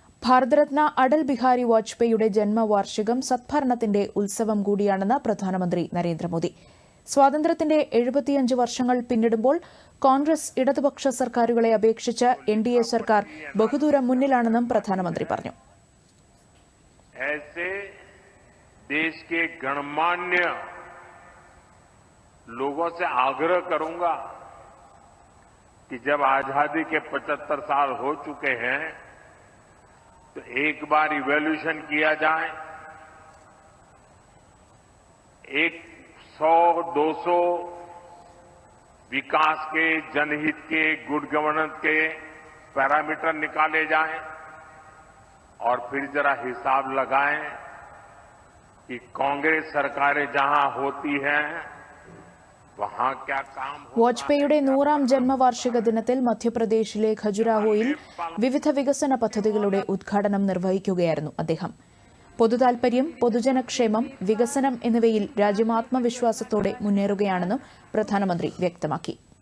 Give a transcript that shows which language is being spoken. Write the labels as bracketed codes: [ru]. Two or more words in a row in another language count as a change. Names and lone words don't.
[ml] ഭാരതരത്ന അടൽ ബിഹാരി വാജ്പേയിയുടെ ജന്മവാർഷികം സദ്ഭരണത്തിന്റെ ഉത്സവം കൂടിയാണെന്ന് പ്രധാനമന്ത്രി നരേന്ദ്രമോദി. സ്വാതന്ത്ര്യത്തിന്റെ 75 വർഷങ്ങൾ പിന്നിടുമ്പോൾ കോൺഗ്രസ് ഇടതുപക്ഷ സർക്കാരുകളെ അപേക്ഷിച്ച് എൻഡിഎ സർക്കാർ ബഹുദൂരം മുന്നിലാണെന്നും പ്രധാനമന്ത്രി പറഞ്ഞു. [hi] देश के गणमान्य लोगों से आग्रह करूंगा कि जब आजादी के 75 साल हो चुके हैं तो एक बार इवैल्यूएशन किया जाए. 100-200 विकास के, जनहित के, [en] good governance [hi] के पैरामीटर निकाले जाएं और फिर जरा हिसाब लगाएं कि कांग्रेस सरकारें जहां होती हैं वहां क्या काम. [ml] വാജ്പേയിയുടെ 100ാം ജന്മവാർഷിക ദിനത്തിൽ മധ്യപ്രദേശിലെ ഖജുരാഹോയിൽ വിവിധ വികസന പദ്ധതികളുടെ ഉദ്ഘാടനം നിർവഹിക്കുകയായിരുന്നു അദ്ദേഹം. പൊതുതാൽപര്യം, പൊതുജനക്ഷേമം, വികസനം എന്നിവയിൽ രാജ്യം ആത്മവിശ്വാസത്തോടെ മുന്നേറുകയാണെന്നും പ്രധാനമന്ത്രി വ്യക്തമാക്കി.